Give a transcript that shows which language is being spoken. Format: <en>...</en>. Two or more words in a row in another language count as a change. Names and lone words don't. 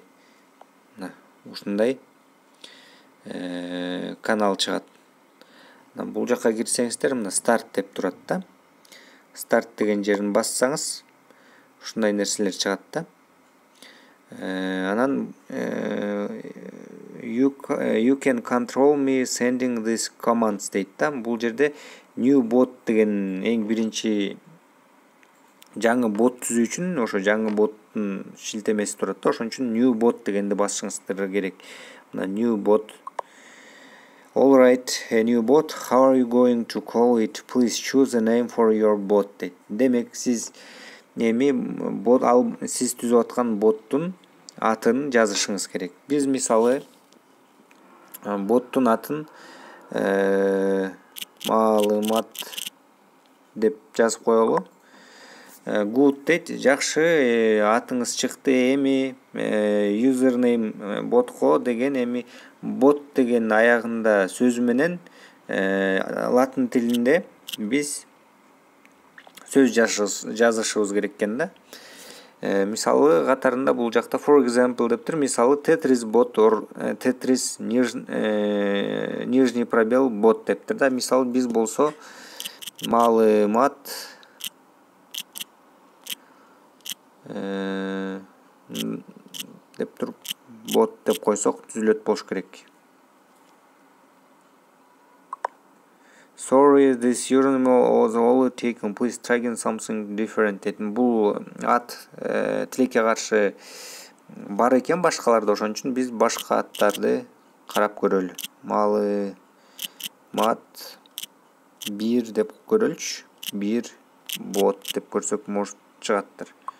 <ky>Ушундай канал чыгат. Бул жакка кирсеңиздер мына старт деп турат да. Старт деген жерин бассаңыз ушундай нерселер чыгат да. Анан</ky> <en>you can control me sending this commands</en> <ky>дейт да. Бул жерде</ky> <en>new bot</en> <ky>деген эң биринчи жаңы бот түзүү үчүн ошо жаңы боттун шилтемеси турат да. Ошон үчүн</ky> <en>new bot</en> <ky>дегенди басышыңыздар керек. Мына</ky> <en>new bot. All right, a new bot. How are you going to call it? Please choose a name for your bot дейт.</en> <ky>Демек сиз бот, сиз түзүп аткан боттун атын жазышыңыз керек. Биз мисалы боттун атын маалымат деп жазып коелу. Good дейт. Жакшы, атыңыз чыкты. Эми username ботко деген, эми бот деген аягында сөзү менен латын тилинде биз сөз жазышыбыз керек экен да. Мисалы катарында бул жакта</ky> <en>for example</en> <ky>деп тур. Мисалы Tetris bot or Tetris</ky> <ru>нижний пробел</ru> <ky>bot деп тур да. Мисалы биз болсо маалымат деп туруп бот деп койсок түзүлөт болуш керек.</ky> <en>Sorry, this username was already taken. Please try something different.</en> <ky>Бул ат тилекке каршы бар экен башкаларда, ошон үчүн биз башка аттарды карап көрөлү. Маалымат 1 деп көрөлүчү. 1 бот деп көрсөк может чыгаттыр.</ky>